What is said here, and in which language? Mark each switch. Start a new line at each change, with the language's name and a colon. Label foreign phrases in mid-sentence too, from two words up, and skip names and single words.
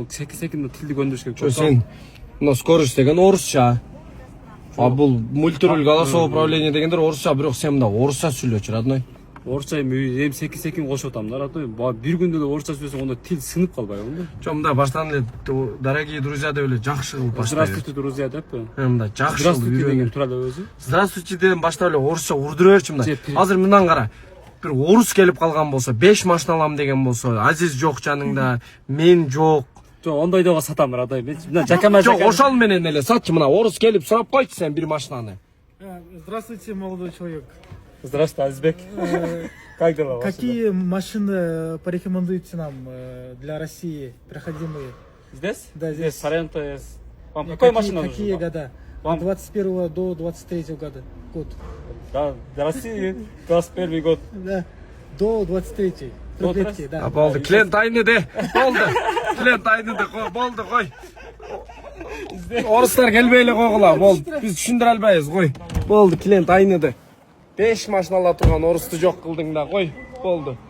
Kyrgyz: Секин тилди көндүрүш керек. Чо сен мына скорость деген орусча. А бул
Russian: мультируль голосовое управление
Kyrgyz: дегендер орусча, бирок сен мында орусча сүйлөчү, родной. Орусча эми секин кошуп атам да, родной. Бир күндө эле орусча сүйлөсөң онда тил сынып калбайбы? Чо мында баштан эле
Russian: дорогие друзья
Kyrgyz: деп эле жакшы кылып баштайбы.
Russian: Здравствуйте, друзья деппи?
Kyrgyz: Мында жакшы Здравствуйте деген тура эле өзү. Здравствуйте деген баштап эле орусча урдура берчи мында. Азыр мындан кара. Бир орус келип калган болсо, 5 машина алам деген болсо, Азиз жок жаныңда, мен жок. Жок, ондойдого сатам, родной. Мен жакама Жок, ошол менен эле сатчы, мына орус келип сурап койчу сен бир машинаны.
Russian: Здравствуйте, молодой человек. Здравствуйте, Азизбек. Как дела? Какие машины порекомендуете нам для России проходимые? Здесь? Да, здесь. Соренто есть. Вам какая машина нужна? Какие года? От 21 до 23 года. Год. Да, для России 21 год. Да, до 23. До Трехлетки, да.
Kyrgyz: Болду, клиент айныды. Болду. Клиент айныды. Болду, кой. Орустар келбей эле койгула. Болду. Биз түшүндүрө албайбыз, кой. Болду, клиент айныды. 5 машина ала турган орусту жок кылдың да, кой. Болду.